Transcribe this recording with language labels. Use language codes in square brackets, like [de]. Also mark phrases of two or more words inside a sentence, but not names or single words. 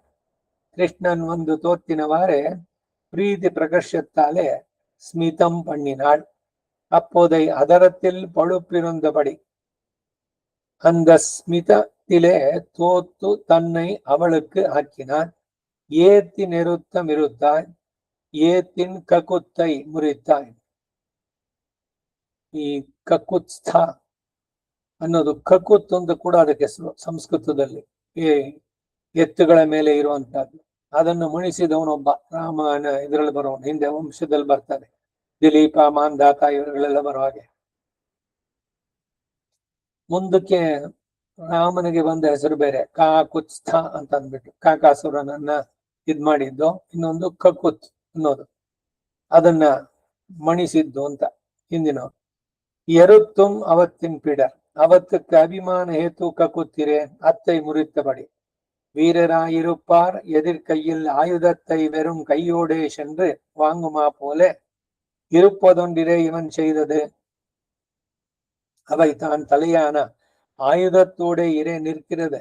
[ta] கிருஷ்ணன் வந்து தோத்தினவாறே பிரீதி பிரகர்ஷத்தாலே ஸ்மிதம் பண்ணினாள். அப்போதை அதரத்தில் பழுப்பிருந்தபடி அந்த ஸ்மிதத்திலே தோத்து தன்னை அவளுக்கு ஆக்கினான். ஏத்தி நிறுத்தம் இருத்தாய் ஏத்தின் ககுத்தை ಮುರಿತಾಯ್. [kn] ಈ ಕಕುತ್ಸ್ಥ ಅನ್ನೋದು ಕಕುತ್ ಅಂತ ಕೂಡ ಅದಕ್ಕೆ ಸಂಸ್ಕೃತದಲ್ಲಿ ಎತ್ತುಗಳ ಮೇಲೆ ಇರುವಂತಹದ್ದು. ಅದನ್ನು ಮುಣಿಸಿದವನೊಬ್ಬ ರಾಮಾಯಣ ಇದರಲ್ಲಿ ಬರೋನು, ಹಿಂದೆ ವಂಶದಲ್ಲಿ ಬರ್ತಾರೆ, ದಿಲೀಪ ಮಾಂಧಾತ ಇವರುಗಳೆಲ್ಲ ಬರೋ ಹಾಗೆ. ಮುಂದಕ್ಕೆ ರಾಮನಿಗೆ ಬಂದ ಹೆಸರು ಬೇರೆ, ಕಾಕುತ್ಸ್ಥ ಅಂತ ಅಂದ್ಬಿಟ್ಟು ಕಾಕಾಸುರನನ್ನ ಇದ್ ಮಾಡಿದ್ದು. ಇನ್ನೊಂದು ಕಕುತ್ ಅನ್ನೋದು ಅದನ್ನ ಮಣಿಸಿದ್ದು ಅಂತ ಹಿಂದಿನವ್ರು. [ta] எருத்தும் அவற்றின் பிடர் அவத்துக்கு அபிமான ஹேத்து கக்குத்திரே அத்தை முறித்தபடி வீரராயிருப்பார் எதிர்கையில் ஆயுதத்தை வெறும் கையோடே சென்று வாங்குமா போல இருப்பதொன்றிலே இவன் செய்தது. அவை தான் தலையான ஆயுதத்தோட இறை நிற்கிறது.